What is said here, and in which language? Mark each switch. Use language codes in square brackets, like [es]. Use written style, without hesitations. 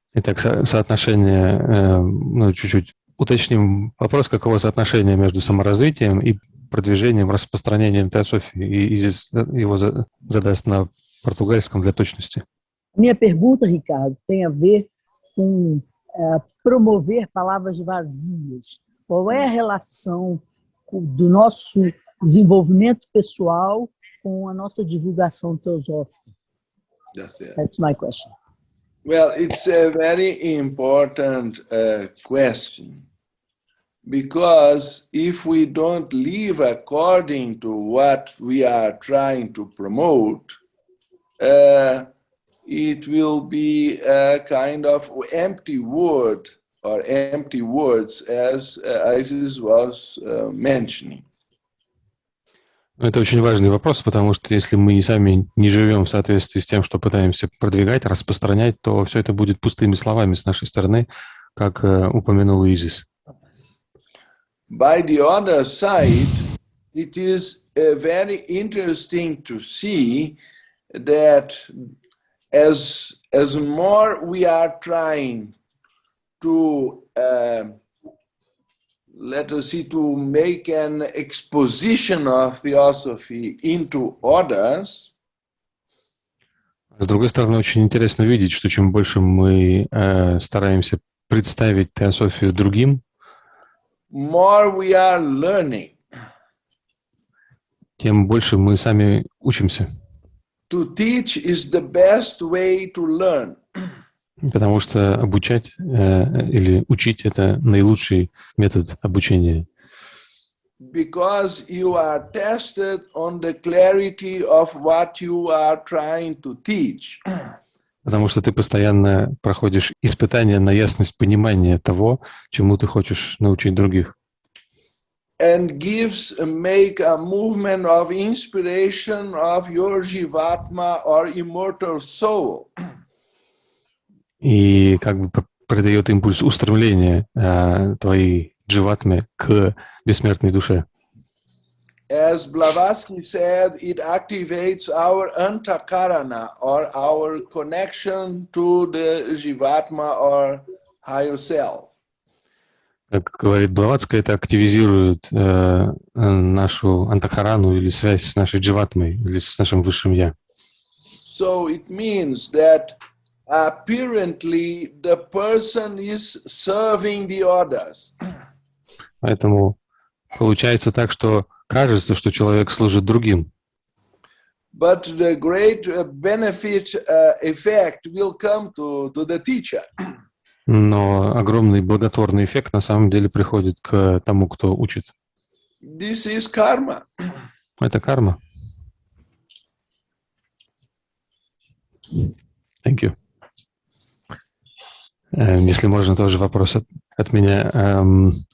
[ru] Итак, соотношение, ну, чуть-чуть уточним вопрос, каково соотношение между саморазвитием и продвижением, распространением теософии. И здесь его задаст на португальском для точности. [pt] Minha pergunta, Ricardo, tem a ver com promover palavras vazias. Qual é a relação do nosso desenvolvimento pessoal com a nossa divulgação teosófica? [en] That's my question. Well, it's a very important question, because if we don't live according to what we are trying to promote, it will be a kind of empty word or empty words, as Isis was mentioning. [ru] Это очень важный вопрос, потому что если мы сами не живем в соответствии с тем, что пытаемся продвигать, распространять, то все это будет пустыми словами с нашей стороны, как упомянул Изис. [en] By the other side, it is very interesting to see that as more we are trying to let us see, to make an exposition of Theosophy into others. [ru] С другой стороны, очень интересно видеть, что чем больше мы стараемся представить теософию другим, [en] more we are learning. [ru] Тем больше мы сами учимся. [en] To teach is the best way to learn. [ru] Потому что обучать или учить — это наилучший метод обучения. [en] Because you are tested on the clarity of what you are trying to teach. [ru] Потому что ты постоянно проходишь испытания на ясность понимания того, чему ты хочешь научить других. [en] And make a movement of inspiration of your jivatma or immortal soul. [ru] И как бы придает импульс устремления твоей дживатме к бессмертной душе. [en] As Blavatsky said, it activates our antakarana, or our connection to the jivatma or higher self. [ru] Как говорит Блаватская, это активизирует нашу антахарану или связь с нашей дживатмой, или с нашим высшим я. [en] So it means that apparently the person is serving the others. [ru] Поэтому получается так, что кажется, что человек служит другим. [en] But the great benefit effect will come to the teacher. [ru] Но огромный благотворный эффект на самом деле приходит к тому, кто учит. [en] This is karma. [ru] Это карма. [en] Thank you. [ru] Если можно, тоже вопрос от меня.